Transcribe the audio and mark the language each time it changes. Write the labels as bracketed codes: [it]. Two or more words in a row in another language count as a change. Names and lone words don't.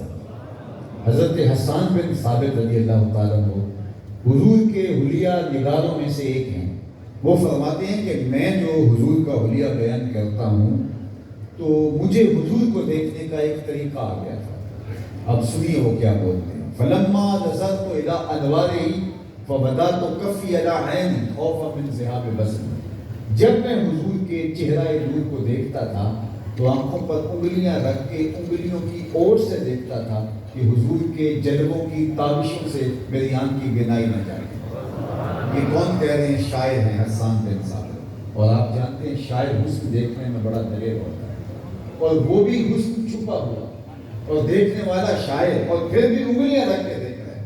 [ur] حضرت حسان بن ثابت [ar] رضی اللہ تعالیٰ عنہ [ur] حضور کے حلیہ نگاروں میں سے ایک ہیں، وہ فرماتے ہیں کہ میں جو حضور کا حلیہ بیان کرتا ہوں تو مجھے حضور کو دیکھنے کا ایک طریقہ آ گیا تھا۔ اب سنیے وہ کیا بولتے ہیں، [ar] فلما نظرت الی انوارہ فبدات کفی علی عین خوفا من ذہاب بصر، [ur] جب میں حضور کے چہرہ نور کو دیکھتا تھا تو آنکھوں پر انگلیاں رکھ کے انگلیوں کی اوٹ سے دیکھتا تھا کہ حضور کے جلووں کی تابشوں سے میری آنکھ کی بینائی نہ جائے۔ یہ کون کہہ رہے ہیں؟ شاعر ہیں حسان بن ثابت، اور آپ جانتے ہیں شاعر حسن دیکھنے میں بڑا دلیر ہوتا ہے، اور وہ بھی حسن چھپا ہوا، اور دیکھنے والا شاعر، اور پھر بھی انگلیاں رکھ کے دیکھ رہا ہے۔